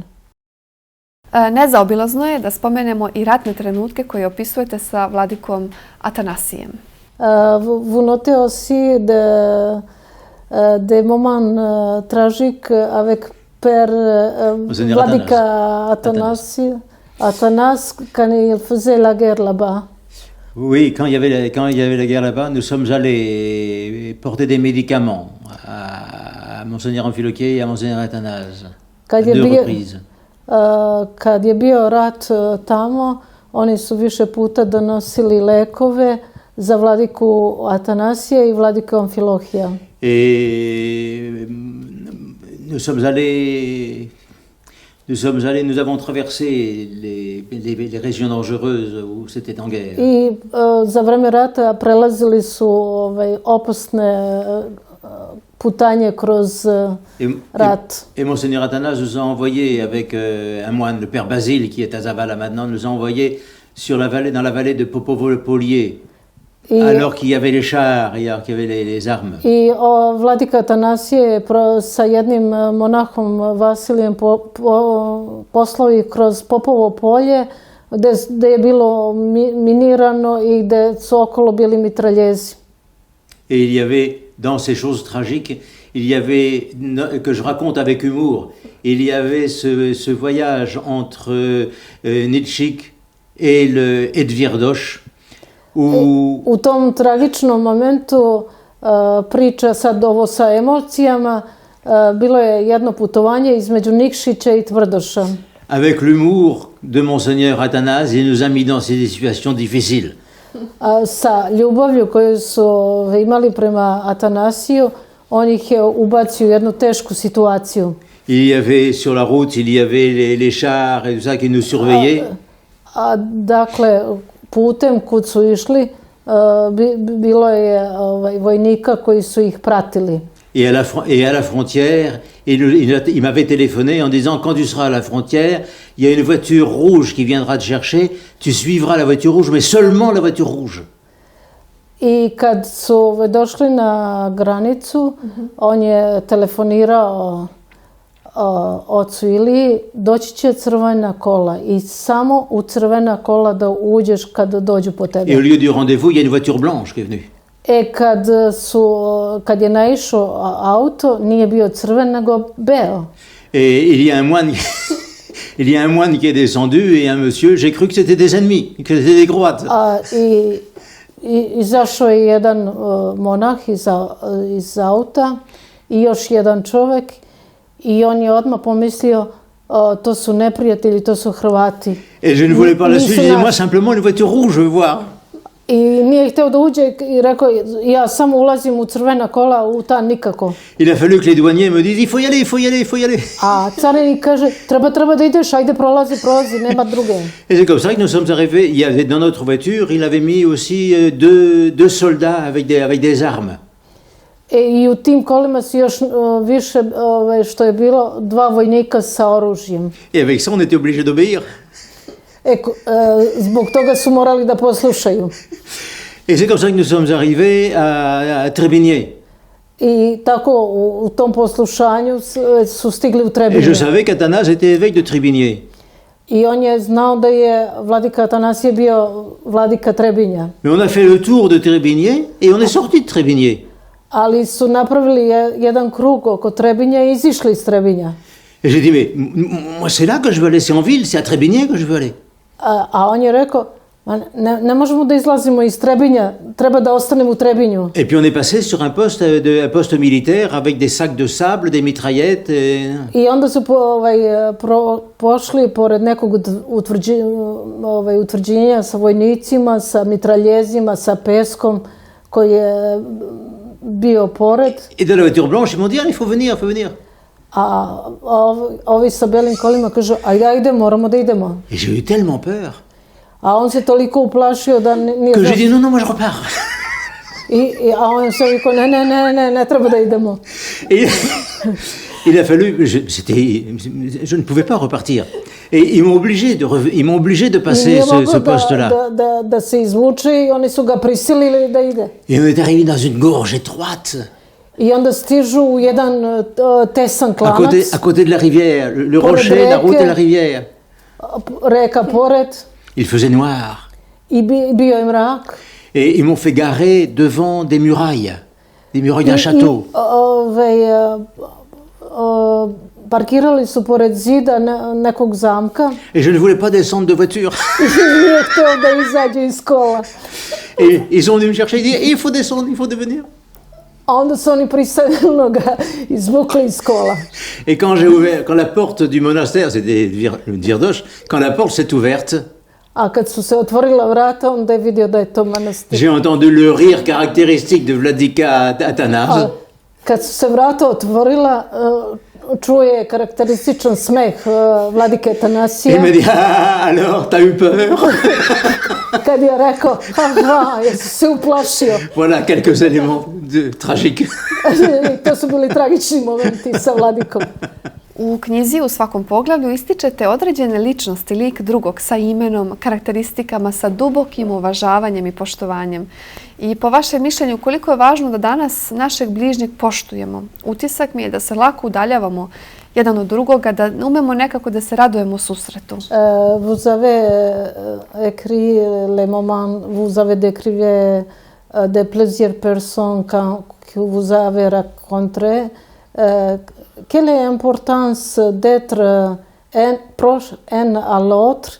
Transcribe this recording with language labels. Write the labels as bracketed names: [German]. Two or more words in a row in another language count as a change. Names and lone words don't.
[Serbian] Nezaobilazno je da spomenemo i ratne trenutke koje opisujete sa vladikom Atanasijem. [French] Vous notez aussi des moments tragiques avec Père Vladika Atanas quand il faisait la guerre là-bas. Oui, quand il y avait la guerre là-bas, nous sommes allés porter des médicaments à Monseigneur Amfilohije et à Monseigneur Atanas. [Serbian] Kad [French] à [Serbian] je, [French] deux [Serbian] bio, [French] reprises. [Serbian] kad je bio rat tamo, oni su više puta donosili lekove za vladiku Atanasija i vladiku Amfilohija. [French] Et nous avons traversé les régions dangereuses où c'était en guerre. [Serbian] I za vreme rata prelazili su opasne putanje kroz rat. [French] Et Monseigneur Athanas nous a envoyé avec un moine, le père Basile, qui est à Zavala maintenant, nous a envoyé dans la vallée de Popovo-le-Polier, alors qu'il y avait les chars, alors qu'il y avait les armes. [Serbian] I vladika Atanasije je sa jednim monahom Vasilijem poslao ih kroz Popovo polje, gde je bilo minirano i gde su okolo bili mitraljezi. [French] Et il y avait, dans ces choses tragiques, il y avait, que je raconte avec humour, il y avait ce voyage entre Nitschik et le Edvirdoš, [Serbian] U tom tragičnom momentu priča sad ovo sa emocijama, bilo je jedno putovanje između Nikšića i Tvrdoša. [French] Avec l'humour de Monseigneur Athanas, il nous a mis dans ces situations difficiles. [Serbian] Sa ljubavlju koju su imali prema Atanasiju, on ih je ubacio u jednu tešku situaciju. [French] Il y avait sur la route, il y avait les chars et tout ça qui nous surveillaient. [Serbian] Dakle, putem kud su išli, bilo je vojnika koji su ih pratili. [French] Et à la frontière, il m'avait téléphoné en disant, quand tu seras à la frontière, il y a une voiture rouge qui viendra te chercher, tu suivras la voiture rouge, mais seulement la voiture rouge. [Serbian] I kad su došli na granicu, on je telefonirao ocu Iliji, doći će crvena kola i samo u crvena kola da uđeš kad dođu po tebe. [French] Et au lieu du rendez-vous, il y a une voiture blanche qui est venue. [Serbian] Kad je naišao auto, nije bio crven, nego beo. [French] Et il y a un moine qui est descendu et un monsieur, j'ai cru que c'était des ennemis, que c'était des Croates. [Serbian] Izašao je jedan monah iz auta i još jedan čovek i on je odmah pomislio to su neprijatelji, to su Hrvati. [French] Et je ne voulais pas la suite, je disais moi simplement une voiture rouge, je veux voir. [Serbian] I nije hteo da uđe i rekao, ja samo ulazim u crvena kola, u ta nikako. [French] Il a fallu que les douaniers me disent, il faut y aller, il faut y aller, il faut y aller. [Serbian] A carinik kaže, treba da ideš, ajde prolazi, nema druge. [French] Et c'est comme ça que nous sommes arrivés. Il y avait dans notre voiture, il avait mis aussi deux soldats avec des armes. [Serbian] I u tim kolima su još više, što je bilo, 2 vojnika sa oružjem. [French] Et avec ça, on était obligés d'obéir. [Serbian] Zbog toga su morali da poslušaju. [French] Et c'est comme ça que nous sommes arrivés à Trébigné. [Serbian] I tako u tom poslušanju su stigli u Trebinje. [French] Et je savais qu'Athanas était évêque de Trébigné. [Serbian] I on je znao da je vladika Atanasije bio vladika Trebinja. [French] Mais on a fait le tour de Trébigné et on est sorti de Trébigné. [Serbian] Ali su napravili jedan krug oko Trebinja i izišli iz Trebinja. [French] Et j'ai dit, mais moi c'est là que je veux aller, c'est en ville, c'est à Trébigné que je veux aller. [Serbian] A on je rekao, ne možemo da izlazimo iz Trebinja, treba da ostanemo u Trebinju. [French] Et puis on est passé sur un poste militaire avec des sacs de sable, des mitraillettes. [Serbian] I onda su pošli pored nekog utvrđenja sa vojnicima, sa mitraljezima, sa peskom koji je bio pored. [French] Et de la voiture blanche, ils m'ont dit, il faut venir, il faut venir. [Serbian] A ovi sa belim kolima kažu, ajde, moramo da idemo. [French] Et j'ai eu tellement peur. [Serbian] A on se toliko uplašio da nije... [French] Que j'ai dit, non, moi je repars. [Serbian] A on se rekao, ne treba da idemo. [French] Et il a fallu, je ne pouvais pas repartir. Et ils m'ont obligé de passer ce poste-là. [Serbian] Da se izvuče i oni su ga prisilili da ide. [French] Et on est arrivé dans une gorge étroite. [Serbian] I onda stižu u jedan tesan klanac. [French] À côté de la rivière, le rocher, la route et la rivière. [Serbian] Reka pored. [French] Il faisait noir. [Serbian] I bio je mrak. [French] Et ils m'ont fait garer devant des murailles d'un château. [Serbian] Parkirali su pored zida nekog zamka. [French] Et je ne voulais pas descendre de voiture. [Serbian] Nije hteo da izađe iz kola. [French] Et ils sont venus me chercher et disaient, il faut descendre, il faut devenir. [Serbian] A onda su oni prisilno ga izvukli iz kola. [French] Et quand la porte du monastère, c'était Dvirdoch, quand la porte s'est ouverte, [Serbian] A kad su se otvorila vrata, onda je vidio da je to manastir. [French] j'ai entendu le rire caractéristique de Vladika Athanase. [Serbian] A kad su se vrata otvorila, čuje karakterističan smeh vladike [French] Il [Serbian] Atanasija. [French] m'a dit, ah, alors, t'as eu peur? [Serbian] Kad je rekao, jesi se uplašio. [French] Voilà quelques éléments tragiques. [Serbian] To su bili tragični momenti sa vladikom. U knjizi u svakom poglavlju ističete određene ličnosti, lik drugog sa imenom, karakteristikama, sa dubokim uvažavanjem i poštovanjem. I po vašem mišljenju, koliko je važno da danas našeg bližnjeg poštujemo? Utisak mi je da se lako udaljavamo jedan od drugoga, da umemo nekako da se radujemo susretu. [French] Vous avez écrit les moments, vous avez décrivé de plusieurs personnes que vous avez rencontrées. Quelle est l'importance d'être proche un à l'autre?